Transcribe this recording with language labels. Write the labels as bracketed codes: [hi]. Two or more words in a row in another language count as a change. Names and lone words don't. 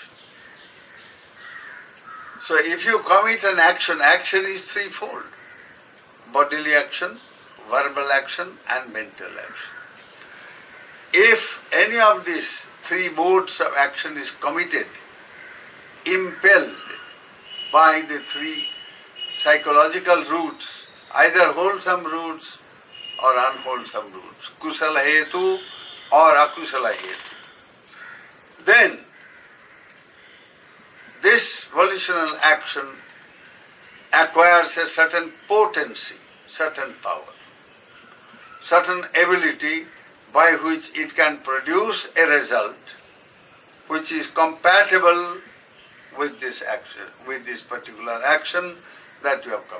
[en] So if you commit an action, action is threefold: bodily action, verbal action and mental action. If any of these three modes of action is committed, impelled by the three psychological roots, either wholesome roots or unwholesome roots, [pi] kusala hetu or akusala hetu, [en] then this volitional action acquires a certain potency, certain power, certain ability by which it can produce a result which is compatible with this action, with this particular action that you have committed.